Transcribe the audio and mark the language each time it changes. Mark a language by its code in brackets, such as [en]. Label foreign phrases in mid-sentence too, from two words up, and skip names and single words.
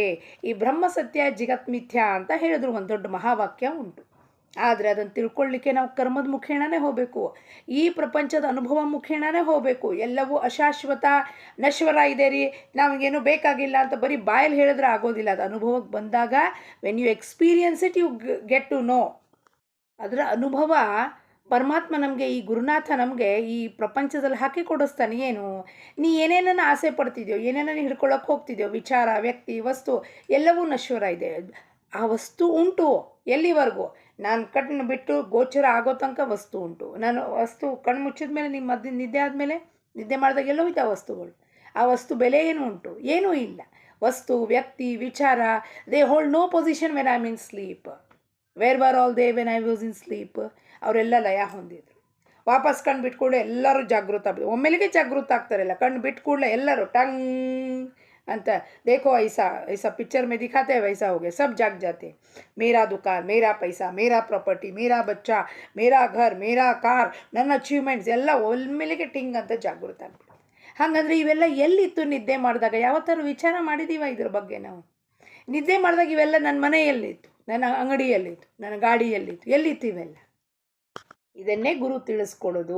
[kn] ಈ ಬ್ರಹ್ಮ ಸತ್ಯ ಜಗತ್ ಮಿಥ್ಯಾ ಅಂತ ಹೇಳಿದ್ರು, ಒಂದು ದೊಡ್ಡ ಮಹಾವಾಕ್ಯ ಉಂಟು. ಆದರೆ ಅದನ್ನು ತಿಳ್ಕೊಳ್ಳಿಕ್ಕೆ ನಾವು ಕರ್ಮದ ಮುಖೇಣನೇ ಹೋಗಬೇಕು, ಈ ಪ್ರಪಂಚದ ಅನುಭವ ಮುಖೇಣನೇ ಹೋಗಬೇಕು. ಎಲ್ಲವೂ ಅಶಾಶ್ವತ, ನಶ್ವರ ಇದೆ ರೀ, ನಮಗೇನು ಬೇಕಾಗಿಲ್ಲ ಅಂತ ಬರೀ ಬಾಯಲ್ಲಿ ಹೇಳಿದ್ರೆ ಆಗೋದಿಲ್ಲ. ಅದು ಅನುಭವಕ್ಕೆ ಬಂದಾಗ [en] when you experience it you get to know. [kn] ಅದರ ಅನುಭವ ಪರಮಾತ್ಮ ನಮಗೆ, ಈ ಗುರುನಾಥ ನಮಗೆ ಈ ಪ್ರಪಂಚದಲ್ಲಿ ಹಾಕಿ ಕೊಡಿಸ್ತಾನೆ. ಏನು ನೀ ಏನೇನನ್ನು ಆಸೆ ಪಡ್ತಿದ್ಯೋ, ಏನೇನನ್ನು ಹಿಡ್ಕೊಳ್ಳೋಕೆ ಹೋಗ್ತಿದ್ಯೋ, ವಿಚಾರ, ವ್ಯಕ್ತಿ, ವಸ್ತು ಎಲ್ಲವೂ ನಶ್ವರ ಇದೆ. ಆ ವಸ್ತು ಉಂಟು ಎಲ್ಲಿವರೆಗೂ, ನಾನು ಕಣ್ಣು ಬಿಟ್ಟು ಗೋಚರ ಆಗೋ ತನಕ ವಸ್ತು ಉಂಟು. ನಾನು ವಸ್ತು ಕಣ್ಣು ಮುಚ್ಚಿದ ಮೇಲೆ, ನಿಮ್ಮ ನಿದ್ದೆ ಆದಮೇಲೆ, ನಿದ್ದೆ ಮಾಡಿದಾಗ ಎಲ್ಲೋ ಹೋಯ್ತು ಆ ವಸ್ತುಗಳು. ಆ ವಸ್ತು ಬೆಲೆ ಏನು ಉಂಟು? ಏನೂ ಇಲ್ಲ. ವಸ್ತು, ವ್ಯಕ್ತಿ, ವಿಚಾರ, [en] they hold no position when I am in sleep. where were all they when I was in sleep? [kn] ಅವರೆಲ್ಲ ಲಯ ಹೊಂದಿದ್ರು. ವಾಪಸ್ ಕಣ್ಣು ಬಿಟ್ಟು ಕೂಡಲೇ ಎಲ್ಲರೂ ಜಾಗೃತ ಆಗ್ಬೋದು. ಒಮ್ಮೆಲೆಗೆ ಜಾಗೃತ ಆಗ್ತಾರಲ್ಲ, ಕಣ್ಣು ಬಿಟ್ಟು ಕೂಡಲೇ ಎಲ್ಲರೂ ಟಂಗ್ ಅಂತ, [hi] देखो ऐसा ऐसा पिक्चर में दिखाते हैं वैसा हो गया, सब जाग जाते. मेरा दुकान, मेरा पैसा, मेरा प्रॉपर्टी, मेरा बच्चा, मेरा घर, मेरा [kn] ಕಾರ್, ನನ್ನ ಅಚೀವ್ಮೆಂಟ್ಸ್ ಎಲ್ಲ ಒಮ್ಮೆಲೆಗೆ ಟಿಂಗ್ ಅಂತ ಜಾಗೃತ ಆಗ್ಬಿಟ್ಟು. ಹಾಗಂದ್ರೆ ಇವೆಲ್ಲ ಎಲ್ಲಿತ್ತು ನಿದ್ದೆ ಮಾಡಿದಾಗ? ಯಾವತ್ತಾರು ವಿಚಾರ ಮಾಡಿದ್ದೀವ ಇದ್ರ ಬಗ್ಗೆ ನಾವು? ನಿದ್ದೆ ಮಾಡಿದಾಗ ಇವೆಲ್ಲ ನನ್ನ ಮನೆಯಲ್ಲಿತ್ತು, ನನ್ನ ಅಂಗಡಿಯಲ್ಲಿತ್ತು, ನನ್ನ ಗಾಡಿಯಲ್ಲಿತ್ತು, ಎಲ್ಲಿತ್ತು ಇವೆಲ್ಲ? ಇದನ್ನೇ ಗುರು ತಿಳಿಸ್ಕೊಡೋದು.